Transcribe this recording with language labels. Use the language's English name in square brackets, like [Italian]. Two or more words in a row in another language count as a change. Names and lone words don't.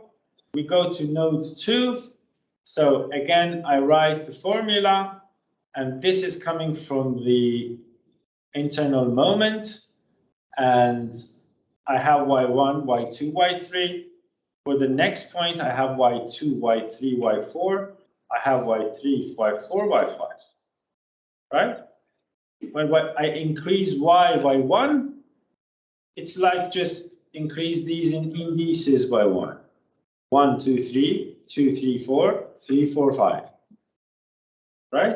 [English] We go to node 2. So again, I write the formula, and this is coming from the internal moment. And I have y1, y2, y3. For the next point, I have y2, y3, y4. I have y3, y4, y5. Right? When I increase y by 1, it's like just increase these in indices by 1. 1, 2, 3, 2, 3, 4, 3, 4, 5. Right?